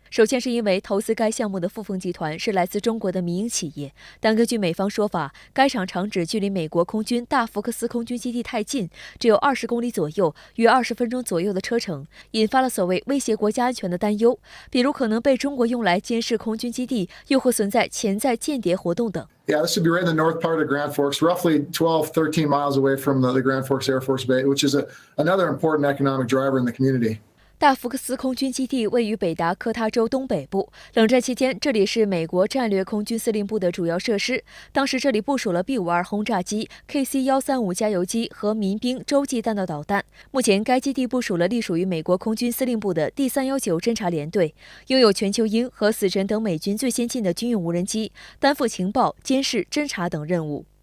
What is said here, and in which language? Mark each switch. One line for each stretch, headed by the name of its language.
Chinese: 首先是因为投资该项目的富丰集团是来自中国的民营企业，但根据美方说法，该厂厂址距离美国空军大福克斯空军基地太近，只有20公里左右，约20分钟左右的车程，引发了所谓威胁国家安全的担忧，比如可能被中国用来监视空军基地，又或存在潜在间谍活动等。
English: Yeah, this would be right in the north part of Grand Forks, roughly 12, 13 miles away from the Grand Forks Air Force Base, which is another important economic driver in the community.
Chinese: 大福克斯空军基地位于北达科他州东北部。冷战期间，这里是美国战略空军司令部的主要设施。当时这里部署了 B-52轰炸机、KC-135加油机和民兵洲际弹道导弹。目前，该基地部署了隶属于美国空军司令部的第319侦察联队，拥有全球鹰和死神等美军最先进的军用无人机，担负情报、监视、侦察等任务。